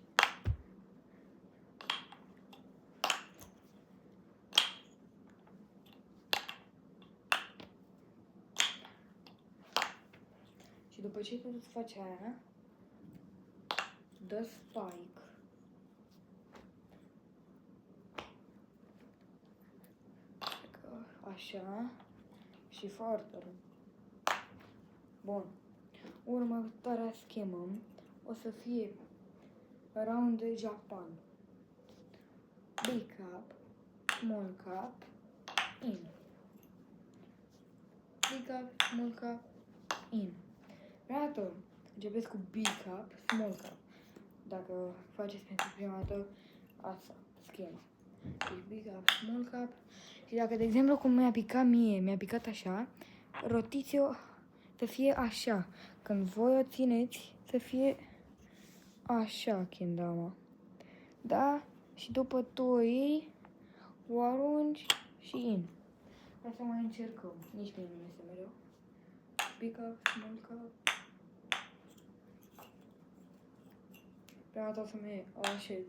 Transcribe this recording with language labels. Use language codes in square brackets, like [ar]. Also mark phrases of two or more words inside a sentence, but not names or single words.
[ro] Și după ce tu faci aia, dă spike. Așa. Și foarte. Bun. Următoarea schemă o să fie Around the Japan. [en] Big cup, small cup, in. Big cup, small cup, in. [ro] Iată, începeți cu [en] big cup, small cup. [ro] Dacă faceți pentru prima dată asta, schema. Deci [en] big cup, small cup. [ro] Și dacă, de exemplu, cum mi-a picat mie, mi-a picat așa, rotiți-o să fie așa. Când voi o țineți, să fie așa, kendama. Da? Și după tu o iei, o arunci și in. Hai să mai încercăm. Nici mie nu este mereu. [en] Big up, small cup. [ro] Prima dată o să-mi o așez.